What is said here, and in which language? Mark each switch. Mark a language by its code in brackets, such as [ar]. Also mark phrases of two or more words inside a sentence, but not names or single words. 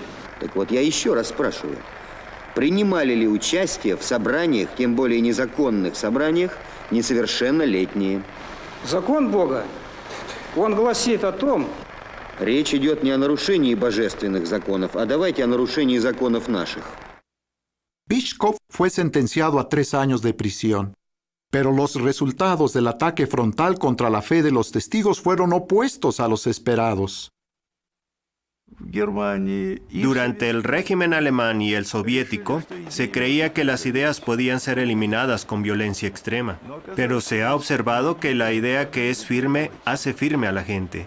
[ru] Так вот, я еще раз спрашиваю. Принимали ли участие в собраниях, тем более незаконных собраниях, несовершеннолетние? Закон Бога, он гласит о том... Речь идет не о нарушении божественных законов, а давайте о нарушении законов наших. [es] Bychkov fue sentenciado a 3 años de prisión. Pero los resultados del ataque frontal contra la fe de los testigos fueron opuestos a los esperados. Durante el régimen alemán y el soviético, se creía que las ideas podían ser eliminadas con violencia extrema, pero se ha observado que la idea que es firme hace firme a la gente.